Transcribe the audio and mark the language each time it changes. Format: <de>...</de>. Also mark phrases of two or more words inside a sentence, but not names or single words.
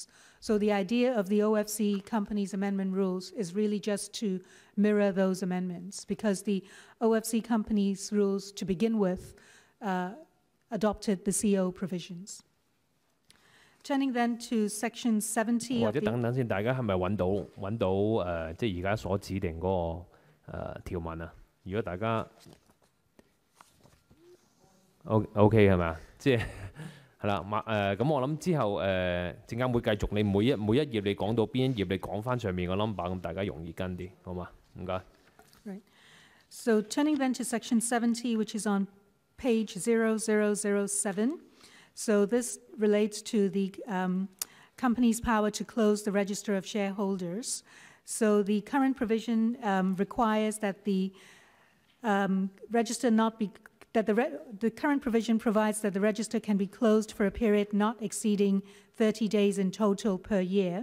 <en>So the idea of the OFC companies amendment rules is really just to mirror those amendments, because the OFC companies rules to begin with adopted the CO provisions. Turning then to Section 70</en> <yue>或者等先，大家係咪揾到即係而家所指定嗰個條文啊？如果大家 OK 係咪啊？即係係啦，咁我諗之後陣間會繼續，你每一頁你講到邊一頁，你講翻上面個 number， 咁大家容易跟啲，好嘛？唔該。</yue> <en>Right. So turning then to Section 70, which is on page 0007. So this relates to the company's power to close the register of shareholders. So the current provision requires that the register not be the current provision provides that the register can be closed for a period not exceeding 30 days in total per year.</en>